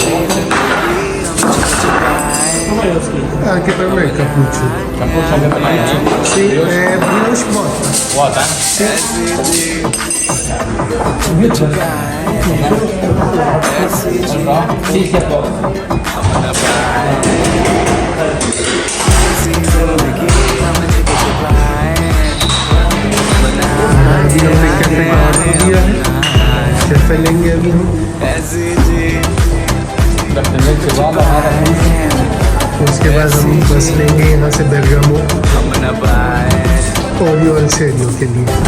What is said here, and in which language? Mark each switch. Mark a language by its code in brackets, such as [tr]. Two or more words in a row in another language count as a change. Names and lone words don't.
[it] Anche per me è cappuccio. Cappucccio anche per me? Sì, brioche vuota. Vuota? Sì. Sì, sì, a posto. [hi] अभी हमने कैफे का ऑर्डर दिया है कैफे लेंगे अभी हम उसके बाद हम बस लेंगे यहाँ से बेरगामो ओरियो अलसेरियो के लिए